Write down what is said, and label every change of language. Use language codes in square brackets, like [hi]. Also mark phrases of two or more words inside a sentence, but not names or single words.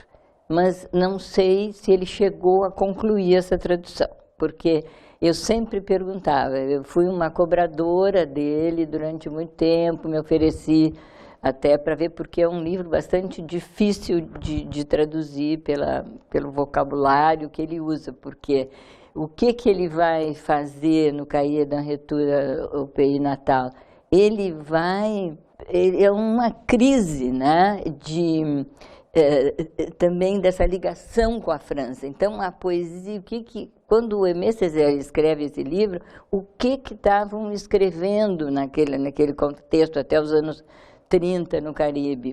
[pt] Mas não sei se ele chegou a concluir essa tradução, porque eu sempre perguntava, eu fui uma cobradora dele durante muito tempo, me ofereci até para ver, porque é um livro bastante difícil de traduzir pelo vocabulário que ele usa, porque o que ele vai fazer no Cahiers d'un retour au pays natal? Ele é uma crise, né, também dessa ligação com a França. Então, a poesia, quando o Aimé Césaire escreve esse livro, o que estavam escrevendo naquele contexto até os anos 30 no Caribe?